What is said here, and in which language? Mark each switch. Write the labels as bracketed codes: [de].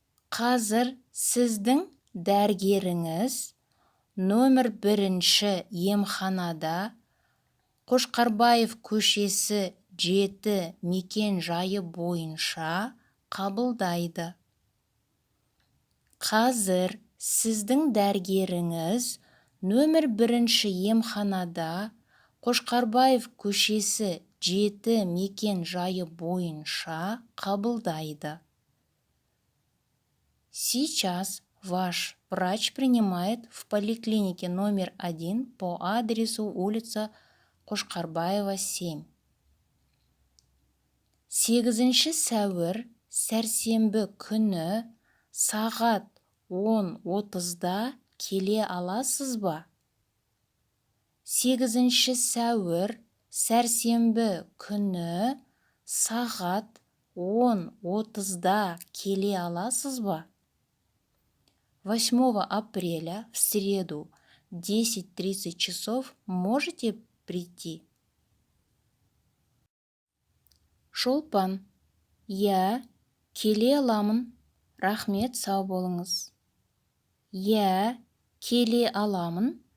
[kk] Қазір сіздің дәрігеріңіз номер 1 емханада Қошқарбаев көшесі 7 мекен жайы бойынша қабылдайды. Қазір сіздің дәрігеріңіз номер 1 емханада Қошқарбаев көшесі 7 мекен жайы бойынша қабылдайды. [ru] Сейчас ваш врач принимает в поликлинике номер 1 по адресу улица Қошқарбаева 7. [kk] 8 сәуір сәрсенбі күні сағат 10:30-да келе аласыз ба? 8 сәуір сәрсенбі күні сағат 10:30-да келе аласыз ба? [ru] 8 апреля в среду 10:30 часов можете прийти? [kk] Шолпан. Иә, келе аламын. Рахмет, сау болыңыз. Иә, келе аламын.